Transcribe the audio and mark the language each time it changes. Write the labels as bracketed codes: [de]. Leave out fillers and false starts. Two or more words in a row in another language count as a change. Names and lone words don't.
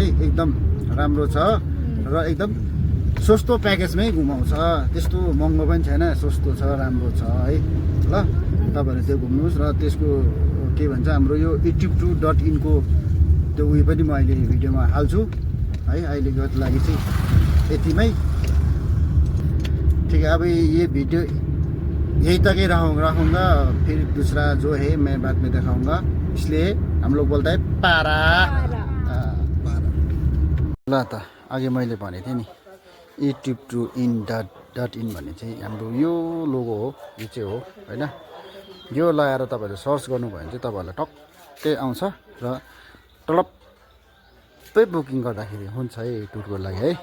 [ne] एकदम राम्रो छ र एकदम सस्तो प्याकेजमै घुमाउँछ, त्यस्तो महँगो पनि छैन, सस्तो छ, राम्रो छ है। ल तपाईँहरू त्यो घुम्नुहोस्। र त्यसको के भन्छ, हाम्रो यो youtube.in को त्यो उयो पनि म अहिले भिडियोमा हाल्छु है। अहिलेको लागि चाहिँ यतिमै, [hi] ठीक है। अब ये वीडियो यही तक ही रहूँगा, फिर दूसरा जो है मैं बाद में दिखाऊंगा, इसलिए हम लोग बोलता है पारा। [ne] ल त अघि मैले भनेको थिएँ नि, youtube.in भन्ने चाहिँ हाम्रो यो लोगो हो, यो चाहिँ हो होइन। यो लगाएर तपाईँहरूले सर्च गर्नुभयो भने चाहिँ तपाईँहरूलाई टक्कै आउँछ र टलप्पै बुकिङ गर्दाखेरि हुन्छ है टुरको लागि है।